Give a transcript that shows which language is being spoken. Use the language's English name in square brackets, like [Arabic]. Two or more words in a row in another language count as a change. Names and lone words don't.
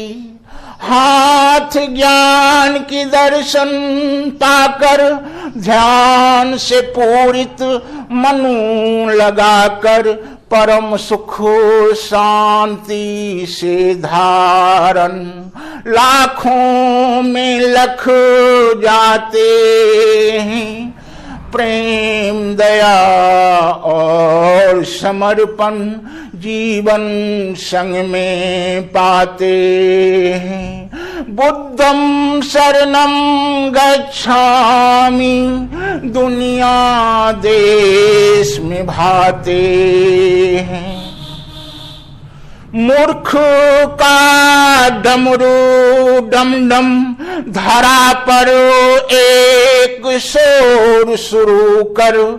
[Hindi] हाथ ज्ञान की दर्शन पाकर, ध्यान से पूरित मनु लगाकर, परम सुख शांति से धारण, लाखों में लख जाते हैं। प्रेम दया और समर्पण जीवन संग में पाते हैं। [Pali] बुद्धं शरणं गच्छामि [Hindi] दुनिया देश में भाते हैं। मूर्ख का डमरू डम डम, धरा पर एक शोर शुरू कर,